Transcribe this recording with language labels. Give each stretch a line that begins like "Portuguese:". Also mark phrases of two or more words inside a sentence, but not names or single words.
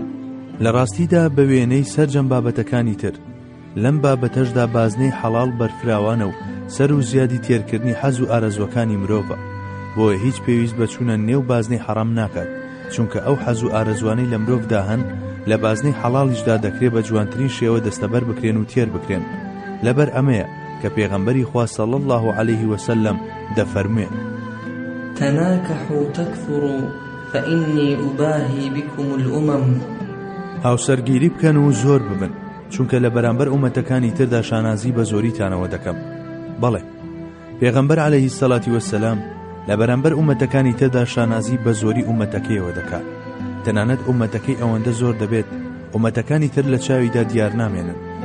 Central Kurdish: لە ڕاستیدا بە وێنەی سەرجەم بابەتەکانی تر لەم بابەتەشدا بازنەی حەڵاڵ بەرفراوانە و سەر و زیادی تێرکردنی حەز و ئارەزوەکانی مرۆڤە، بۆیە هیچ پێویست بە چوونە نێو بازنەی حەرام ناکات، چونکە ئەو حەز و ئارەزوانەی لە مرۆڤدا هەن لە بازنەی حەڵاڵیشدا دەکرێت بە جوانترین شێوە دەستەبەر بکرێن و تێر بکرێن. لەبەر ئەمەیە کە پێغەمبەری خوا
Arabic: صلی الله عليه وسلم
Central Kurdish: دەفەرموێ:
Arabic: تناكحوا تكثروا فإني أباهي بكم الأمم.
Central Kurdish: هاوسەرگیری بکەن و زۆر ببن، چونکە لە بەرامبەر ئومەتەکانی تردا شانازی بە زۆریتانەوە دەکەم. بەڵێ، پێغەمبەر
Arabic: عەلەیهی السەڵاتی وەسسەلام
Central Kurdish: لە بەرامبەر ئومەتەکانی تردا شانازی بە زۆری ئومەتەکەیەوە دەکات. تەنانەت ئومەتەکەی ئەوەندە زۆر دەبێت ئومەتەکانی تر لە چاویدا دیار نامێنن.